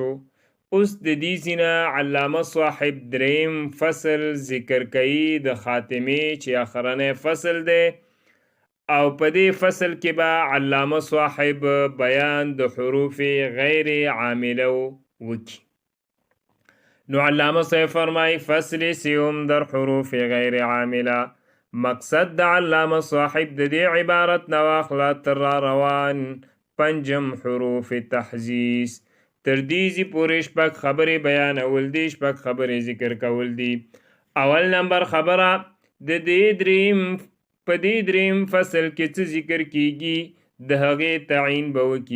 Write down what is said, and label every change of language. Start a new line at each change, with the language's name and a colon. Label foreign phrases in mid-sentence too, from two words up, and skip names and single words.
Pashto: اوس د دې ځینه علامه صاحب 3 فصل ذکر کوي د خاتمه چې اخرنی فصل دی، او په دې فصل کې به علامه صاحب بیان د حروف غیر عامله وکي. نو علامه صاحب فرمای
Persian: فصل سیوم در حروف غیر عامله.
Pashto: مقصد د علامه صاحب د دې عبارت نو اخلا تر روان پنجم حروف تحزیز تر دې پورې شپږ خبرې بیانول دي، شپږ خبرې ذکر کول دي. اول نمبر خبره د دې په دې دریم فصل کې څه ذکر کیږي د هغې تعین به وکي.